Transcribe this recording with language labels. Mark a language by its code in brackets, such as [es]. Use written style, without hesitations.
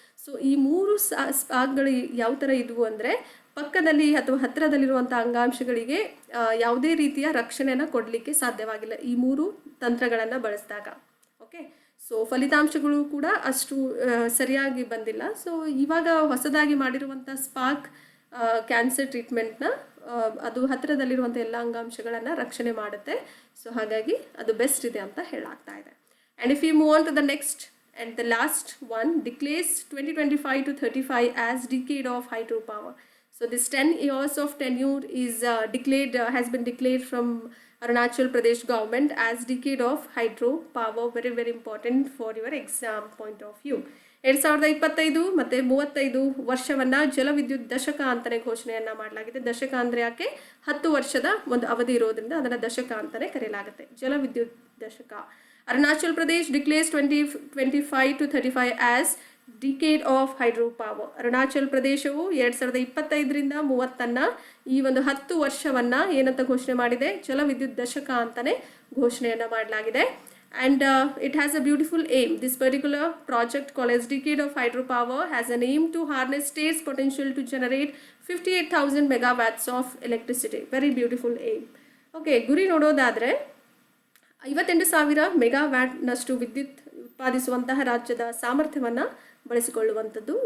[kn] So ಈ 3 ಸ್ಪಾರ್ಕ್ಗಳು ಯಾವ ಥರ ಇದ್ವು ಅಂದರೆ ಪಕ್ಕದಲ್ಲಿ ಅಥವಾ ಹತ್ತಿರದಲ್ಲಿರುವಂಥ ಅಂಗಾಂಶಗಳಿಗೆ ಯಾವುದೇ ರೀತಿಯ ರಕ್ಷಣೆಯನ್ನು ಕೊಡಲಿಕ್ಕೆ ಸಾಧ್ಯವಾಗಿಲ್ಲ ಈ 3 ತಂತ್ರಗಳನ್ನು ಬಳಸಿದಾಗ. ಓಕೆ, ಸೊ ಫಲಿತಾಂಶಗಳು ಕೂಡ ಅಷ್ಟು ಸರಿಯಾಗಿ ಬಂದಿಲ್ಲ. ಸೊ ಇವಾಗ ಹೊಸದಾಗಿ ಮಾಡಿರುವಂಥ ಸ್ಪಾರ್ಕ್ ಕ್ಯಾನ್ಸರ್ ಟ್ರೀಟ್ಮೆಂಟ್ನ ಅದು ಹತ್ತಿರದಲ್ಲಿರುವಂಥ ಎಲ್ಲ ಅಂಗಾಂಶಗಳನ್ನು ರಕ್ಷಣೆ ಮಾಡುತ್ತೆ. ಸೊ ಹಾಗಾಗಿ ಅದು ಬೆಸ್ಟ್ ಇದೆ ಅಂತ ಹೇಳಾಗ್ತಾ ಇದೆ. [en] And if you move on to the next and the last one declares 2025 to 35 as decade of hydropower. So this 10 years of tenure is has been declared from Arunachal Pradesh government as decade of hydropower. Very very important for your exam point of view. [kn] 2025 ಮತ್ತು 35 ವರ್ಷವನ್ನು ಜಲವಿದ್ಯುತ್ ದಶಕ ಅಂತಲೇ ಘೋಷಣೆಯನ್ನು ಮಾಡಲಾಗಿದೆ. ದಶಕ ಅಂದರೆ ಯಾಕೆ, 10 ವರ್ಷದ ಒಂದು ಅವಧಿ ಇರೋದ್ರಿಂದ ಅದನ್ನು ದಶಕ ಅಂತಲೇ ಕರೆಯಲಾಗುತ್ತೆ, ಜಲವಿದ್ಯುತ್ ದಶಕ. [en] Arunachal Pradesh declares 2025 to 35 as decade of hydropower. [kn] Arunachal ಪ್ರದೇಶವು 2025ರಿಂದ 30 ಈ ಒಂದು 10 ವರ್ಷವನ್ನು ಏನಂತ ಘೋಷಣೆ ಮಾಡಿದೆ, ಜಲವಿದ್ಯುತ್ ದಶಕ ಅಂತಲೇ ಘೋಷಣೆಯನ್ನು ಮಾಡಲಾಗಿದೆ. [en] And it has a beautiful aim. This particular project called as Decade of Hydropower has an aim to harness state's potential to generate 58,000 megawatts of electricity. Very beautiful aim. [kn] Okay, ಗುರಿ ನೋಡೋದಾದರೆ 58,000 ಮೆಗಾವ್ಯಾಟ್ನಷ್ಟು ವಿದ್ಯುತ್ ಉತ್ಪಾದಿಸುವಂತಹ ರಾಜ್ಯದ ಸಾಮರ್ಥ್ಯವನ್ನು ಬಳಸಿಕೊಳ್ಳುವಂಥದ್ದು.